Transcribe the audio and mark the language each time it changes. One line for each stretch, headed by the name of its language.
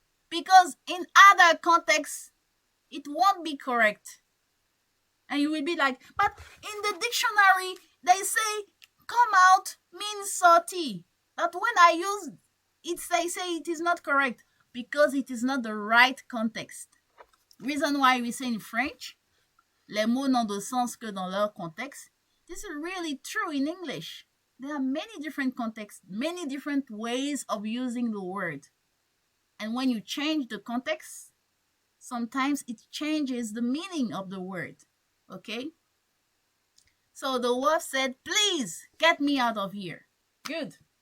English: Because in other contexts, it won't be correct. And you will be like, but in the dictionary, they say come out means sortie. But when I use it, they say it is not correct because it is not the right context. Reason why we say in French,
French: les mots n'ont de sens que dans leur contexte.
English: This is really true in English. There are many different contexts, many different ways of using the word. And when you change the context, sometimes it changes the meaning of the word. Okay? So the wolf said, please get me out of here. Good.